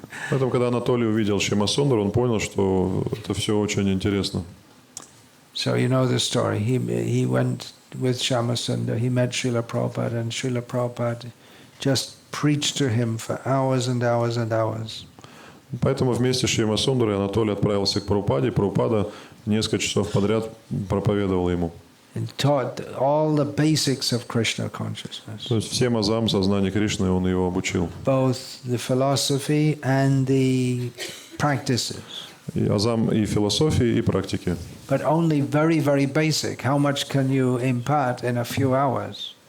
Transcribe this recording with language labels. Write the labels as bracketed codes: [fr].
[ru] Поэтому, когда Анатолий увидел Шьямасундару, он понял, что это все очень интересно. [en] So you know the story. He went with Shyamasundar. He met Srila Prabhupada, and Srila Prabhupada just preached to him for hours and hours and hours. [ru] Поэтому вместе с Шьямасундарой Анатолий отправился к Прабхупаде, и Прабхупада несколько часов подряд проповедовал ему. [en] And taught all the basics of Krishna consciousness. [ru] То есть всем азам сознания Кришны он его обучил. [en] Both the philosophy and the practices. [ru] И азам и философии, и практики. [en] But only very, very basic. How much can you impart in a few hours?